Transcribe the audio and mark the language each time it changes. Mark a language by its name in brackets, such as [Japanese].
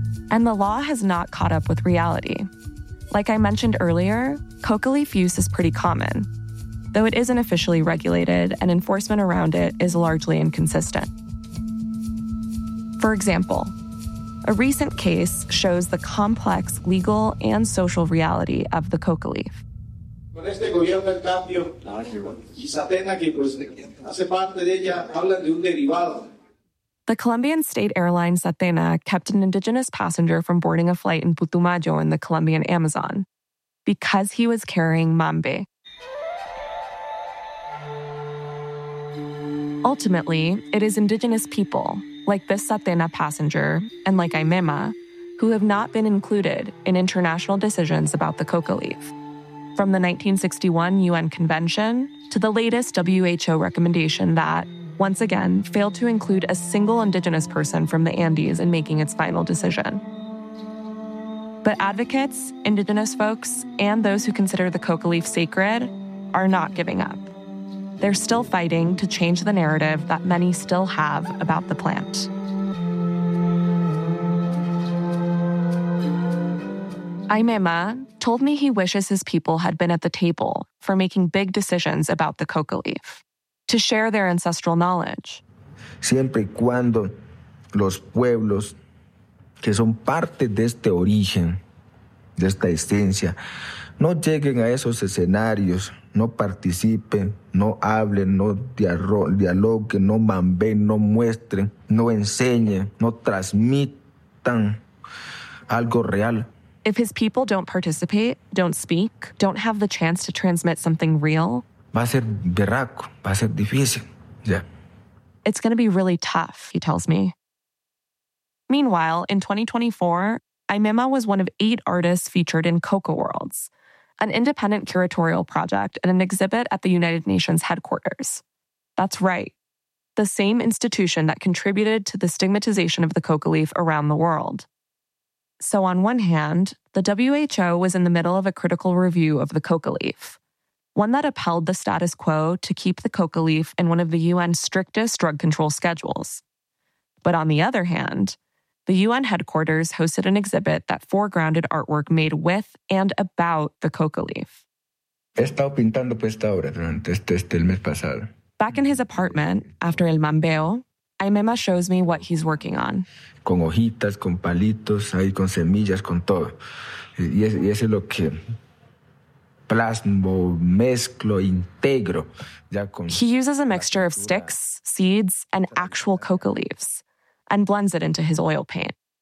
[English] And the law has not caught up with reality. Like I mentioned earlier, coca leaf use is pretty common, though it isn't officially regulated and enforcement around it is largely inconsistent. For example, a recent case shows the complex legal and social reality of the coca leaf. [Spanish] Con este gobierno en cambio, y Satena que pues hace parte de ella, hablan de un derivado. [English] The Colombian state airline Satena kept an indigenous passenger from boarding a flight in Putumayo in the Colombian Amazon because he was carrying mambe. Ultimately, it is indigenous people, like this Satena passenger and like Aymema, who have not been included in international decisions about the coca leaf, from the 1961 UN Convention to the latest WHO recommendation that once again, failed to include a single indigenous person from the Andes in making its final decision. But advocates, indigenous folks, and those who consider the coca leaf sacred are not giving up. They're still fighting to change the narrative that many still have about the plant. Aymema told me he wishes his people had been at the table for making big decisions about the coca leaf, to share their ancestral knowledge. [Spanish] Siempre y cuando los pueblos que son parte de este origen, de esta esencia, no lleguen a esos escenarios, no participen, no hablen, no dialoguen, no mamben, no muestren, no enseñen, no transmitan algo real. [English] If his people don't participate, don't speak, don't have the chance to transmit something real, [Spanish] va a ser berraco, va a ser difícil, [English] yeah. It's going to be really tough, he tells me. Meanwhile, in 2024, Aymema was one of 8 artists featured in Coca Worlds, an independent curatorial project and an exhibit at the United Nations headquarters. That's right. The same institution that contributed to the stigmatization of the coca leaf around the world. So on one hand, the WHO was in the middle of a critical review of the coca leaf, one that upheld the status quo to keep the coca leaf in one of the UN's strictest drug control schedules. But on the other hand, the UN headquarters hosted an exhibit that foregrounded artwork made with and about the coca leaf. [Spanish] He estado pintando pues esta obra durante el mes pasado. [English] Back in his apartment, after El Mambeo, Aymema shows me what he's working on. [Spanish] Con hojitas, con palitos, ahí con semillas, con todo. Y ese es lo que plasmo, mezclo, integro. Ya con [English] he uses a mixture of sticks, seeds, and actual coca leaves, and blends it into his oil paint.